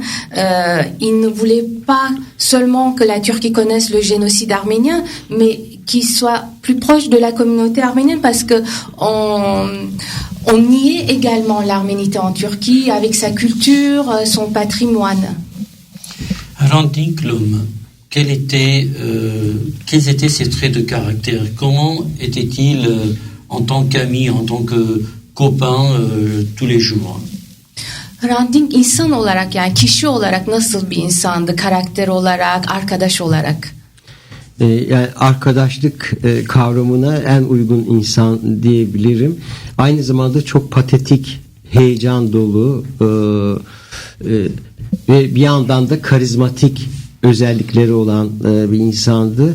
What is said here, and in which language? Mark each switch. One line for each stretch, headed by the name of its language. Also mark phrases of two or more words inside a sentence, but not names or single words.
French: Il ne voulait pas seulement que la Turquie connaisse le génocide arménien, mais qu'il soit plus proche de la communauté arménienne, parce que on niait également l'arménité en Turquie avec sa culture, son patrimoine. Hrant Dink, l'homme, quels étaient ses traits de caractère? Comment était-il en tant qu'ami, en tant que copain tous les jours?
Turkish: Hrant Dink insan olarak, yani kişi olarak nasıl bir insandı, karakter olarak, arkadaş olarak? Yani arkadaşlık kavramına en uygun insan diyebilirim. Aynı zamanda çok patetik, heyecan dolu ve bir yandan da karizmatik özellikleri olan bir insandı.